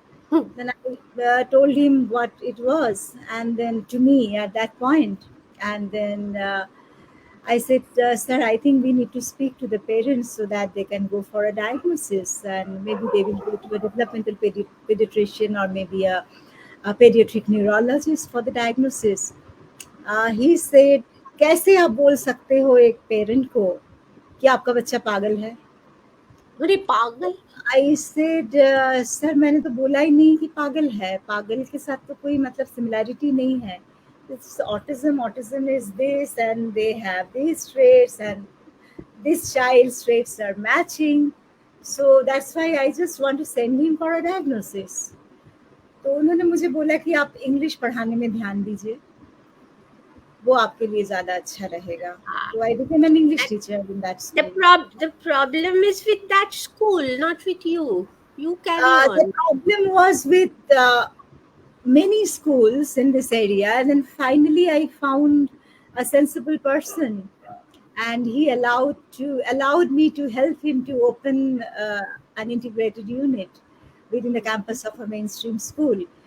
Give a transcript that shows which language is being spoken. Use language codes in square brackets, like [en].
[en] Then I told him what it was, and then to me at that point, and then I said, "Sir, I think we need to speak to the parents so that they can go for a diagnosis, and maybe they will go to a developmental pediatrician or maybe a pediatric neurologist for the diagnosis." He said, [hi] "कैसे आप बोल सकते हो एक parent को कि आपका बच्चा पागल है?" अरे पागल. [en] I said, [hi] सर मैंने तो बोला ही नहीं कि पागल है, पागल के साथ तो कोई मतलब सिमिलैरिटी नहीं है. [en] It's autism is this and they have these traits and this child's traits are matching. So that's why I just want to send him for a diagnosis. [hi] तो उन्होंने मुझे बोला कि आप इंग्लिश पढ़ाने में ध्यान दीजिए, वो आपके लिए ज़्यादा अच्छा रहेगा. [en] So I became an English teacher in that school. The problem is with that school, not with you. You carry The on. problem was with many schools in this area, and then finally I found a sensible person, and he allowed me to help him to open an integrated unit within the campus of a mainstream school.